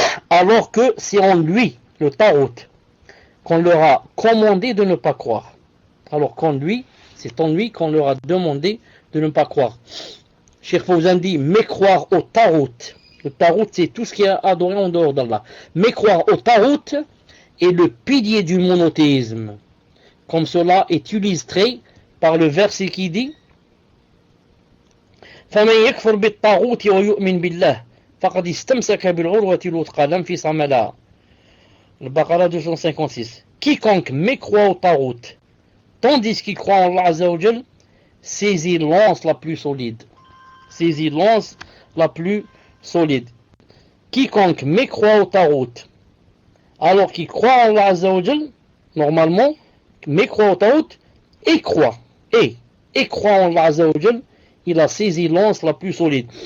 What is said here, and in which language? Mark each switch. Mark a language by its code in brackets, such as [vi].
[fr] Alors que c'est en lui, le Tarout, qu'on leur a commandé de ne pas croire. Alors c'est en lui qu'on leur a demandé de ne pas croire. Cheikh Fawzan dit, mais croire au Tarout. Le Tarout, c'est tout ce qui est adoré en dehors d'Allah. Mais croire au Tarout est le pilier du monothéisme. Comme cela est illustré par le verset qui dit [ar] فَمَنْ يَكْفُرْ بِالطَّاغُوتِ وَيُؤْمِنْ بِاللَّهِ فَقَدْ اسْتَمْسَكَ بِالْعُرْوَةِ الْوُثْقَى لَا انْفِصَامَ لَهَا. [fr] Le Baqara 256. Quiconque mécroit au Tarout, tandis qu'il croit en Allah Azza wa Jal, saisit l'anse la plus solide. Saisit l'anse la plus solide. Quiconque mécroit au Tarout, alors qu'il croit en Allah Azza wa Jal, normalement, mécroit au Tarout, et croit en Allah Azza wa Jal, il a saisi l'anse la plus solide.